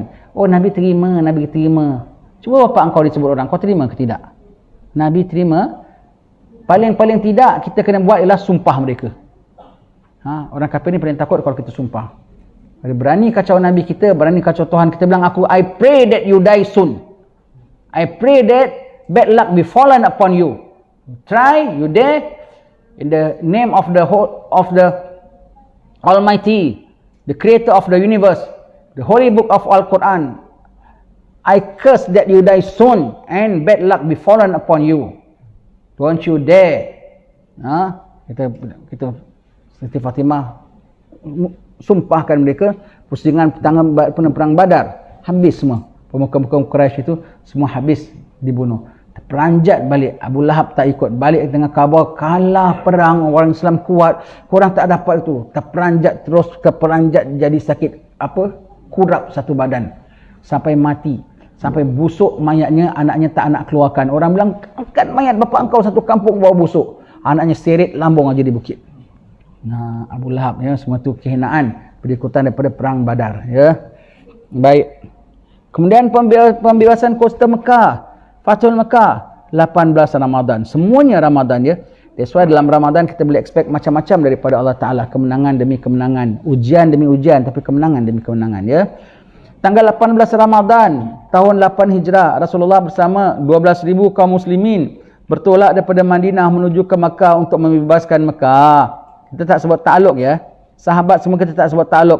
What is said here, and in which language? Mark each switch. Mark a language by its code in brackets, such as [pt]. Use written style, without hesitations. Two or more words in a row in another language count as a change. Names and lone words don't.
[ms] Nabi terima. Cuba bapak engkau disebut orang, kau terima ke tidak? Nabi terima. Paling tidak kita kena buat ialah sumpah mereka. Orang kafir ni paling takut kalau kita sumpah. Berani kacau Nabi kita, berani kacau Tuhan kita, bilang [en] I pray that you die soon. I pray that bad luck be fallen upon you. Try, you dare, in the name of the Almighty, the creator of the universe, the holy book of Al-Quran. I curse that you die soon and bad luck be fallen upon you. Don't you dare. [ms] Kita Siti Fatimah sumpahkan mereka. Pusingan perang Badar habis semua. Pemuka-pemuka Quraisy itu semua habis dibunuh. Terperanjat balik. Abu Lahab tak ikut balik dengan khabar kalah perang, orang Islam kuat, korang tak dapat itu. Terperanjat jadi sakit kurap satu badan sampai mati. Sampai busuk mayatnya, anaknya tak nak keluarkan. Orang bilang, angkat mayat bapa engkau satu kampung bawa busuk. Anaknya seret lambung aja di bukit. Abu Lahab, ya, semua tu kehinaan berikutan daripada perang Badar, ya. Baik. Kemudian pembebasan Kota Mekah, Fathul Mekah, 18 Ramadan. Semuanya Ramadan, ya. [en] That's why [ms] dalam Ramadan kita boleh expect macam-macam daripada Allah Ta'ala. Kemenangan demi kemenangan, ujian demi ujian, tapi kemenangan demi kemenangan, ya. Tanggal 18 Ramadan tahun 8 Hijrah, Rasulullah bersama 12,000 kaum muslimin bertolak daripada Madinah menuju ke Mekah untuk membebaskan Mekah. Kita tak sebut takluk, ya. Sahabat semua kita tak sebut takluk.